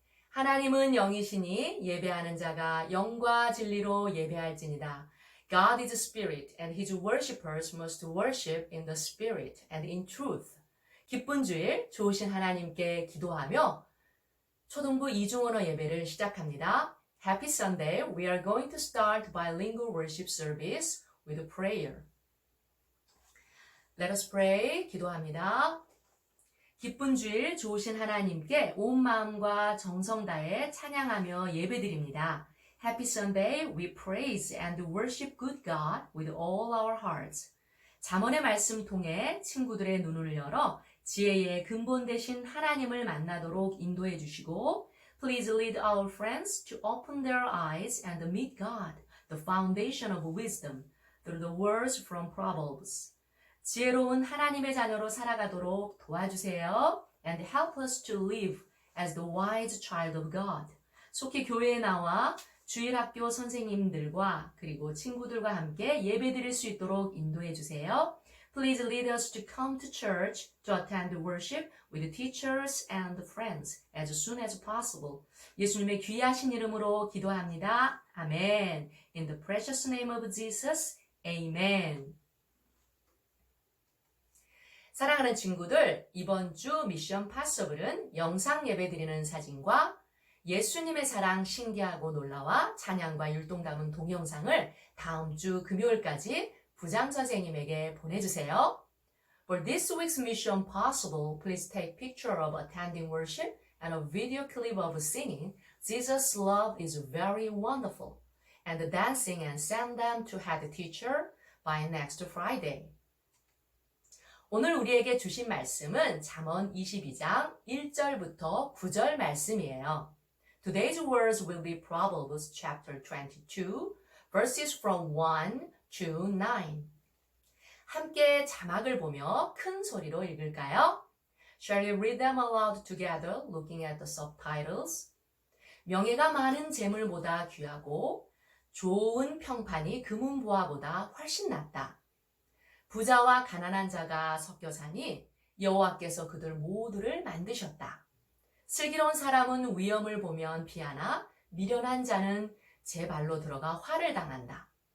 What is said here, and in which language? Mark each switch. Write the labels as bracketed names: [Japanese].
[Korean] 하나님은 영이시니 예배하는 자가 영과 진리로 예배할지니다. [English] God is spirit and his worshippers must worship in the spirit and in truth. [Korean] 기쁜 주일 좋으신 하나님께 기도하며 초등부 이중언어 예배를 시작합니다. [English] Happy Sunday. We are going to start bilingual worship service with a prayer. Let us pray. [Korean] 기도합니다. 기쁜 주일 좋으신 하나님께 온 마음과 정성 다해 찬양하며 예배드립니다. [English] Happy Sunday, we praise and worship good God with all our hearts. [Korean] 잠언의 말씀 통해 친구들의 눈을 열어 지혜의 근본 되신 하나님을 만나도록 인도해 주시고 [English] Please lead our friends to open their eyes and meet God, the foundation of wisdom, through the words from Proverbs. [Korean] 지혜로운 하나님의 자녀로 살아가도록 도와주세요. [English] And help us to live as the wise child of God. [Korean] 속히 교회에 나와 주일학교 선생님들과 그리고 친구들과 함께 예배드릴 수 있도록 인도해 주세요. [English] Please lead us to come to church to attend worship with teachers and friends as soon as possible. [Korean] 예수님의 귀하신 이름으로 기도합니다. [English] 아멘. In the precious name of Jesus. Amen. [Korean] 사랑하는 친구들, 이번 주 미션 파서블은 영상 예배 드리는 사진과 예수님의 사랑 신기하고 놀라와 찬양과 율동 담은 동영상을 다음 주 금요일까지 부장 선생님에게 보내주세요. [English] For this week's mission possible, please take picture of attending worship and a video clip of singing Jesus' love is very wonderful and dancing and send them to head teacher by next Friday. [Korean] 오늘 우리에게 주신 말씀은 잠언 22장 1절부터 9절 말씀이에요. [English] Today's words will be Proverbs chapter 22, verses from 1 to 9. [Korean] 함께 자막을 보며 큰 소리로 읽을까요? [English] Shall we read them aloud together, looking at the subtitles? [Korean] 명예가 많은 재물보다 귀하고 좋은 평판이 금은보화보다 훨씬 낫다. 부자와 가난한 자가 섞여 사니 여호와께서 그들 모두를 만드셨다. 슬기로운 사람은 위험을 보면 피하나 미련한 자는 제 발로 들어가 화를 당한다.